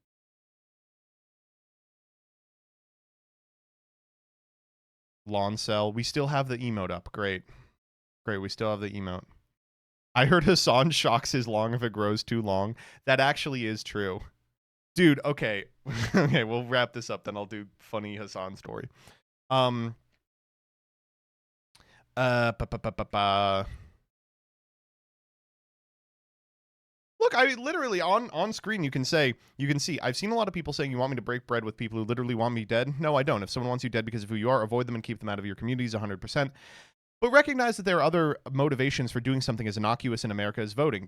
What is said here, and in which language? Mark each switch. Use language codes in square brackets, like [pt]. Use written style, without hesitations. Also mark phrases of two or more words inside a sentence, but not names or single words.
[en] Lawn cell. We still have the emote up. Great. We still have the emote. I heard Hassan shocks his lawn if it grows too long. That actually is true. Dude, okay. Okay, we'll wrap this up, then I'll do funny Hassan story. Um ba, ba, ba, ba, ba. Look, I literally on screen you can see I've seen a lot of people saying you want me to break bread with people who literally want me dead. No, I don't. If someone wants you dead because of who you are, avoid them and keep them out of your communities 100%. But recognize that there are other motivations for doing something as innocuous in America as voting.